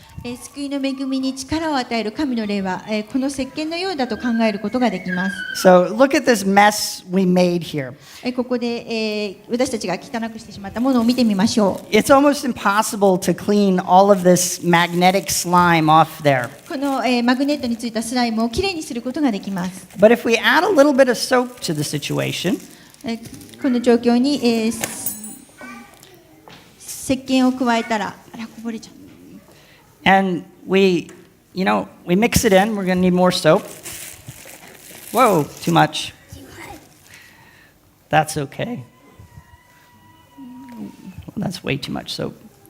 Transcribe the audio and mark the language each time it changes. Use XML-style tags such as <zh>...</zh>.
<ja>救いの恵みに力を与える神の霊は、この石鹸のようだと考えることができます。</ja> <en>So look at this mess we made here.</en> <ja>ここで、私たちが汚くしてしまったものを見てみましょう。</ja> <en>It's almost impossible to clean all of this magnetic slime off there.</en> <ja>この、マグネットについたスライムをきれいにすることができます。</ja> <en>But if we add a little bit of soap to the situation,</en> <ja>この状況に、石鹸を加えたら、あらこぼれちゃう。</ja> <en>and we mix it in, we're going to need more soap. Whoa, too much. That's okay. That's way too much soap.</en>